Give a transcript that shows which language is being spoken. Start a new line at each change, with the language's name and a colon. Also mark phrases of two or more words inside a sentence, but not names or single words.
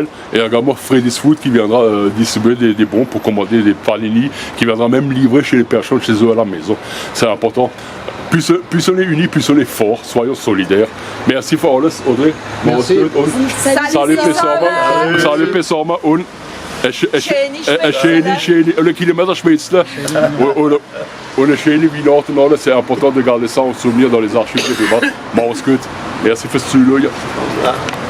French: Et également Freddy's Food qui viendra distribuer des bons pour commander des panini, qui viendra même livrer chez les personnes chez eux à la maison. C'est important. Plus on est unis, plus on est fort. Soyons solidaires. Merci
German: for alles,
French: Audrey. Merci.
German: Salut Pessorma und
French: le kilomètre
German: Schmitzler und eine schöne Weihnachten und alles.
French: C'est important de garder ça en souvenir dans les archives de Brumath.
German: Mach's gut. Merci fürs Zuschauen.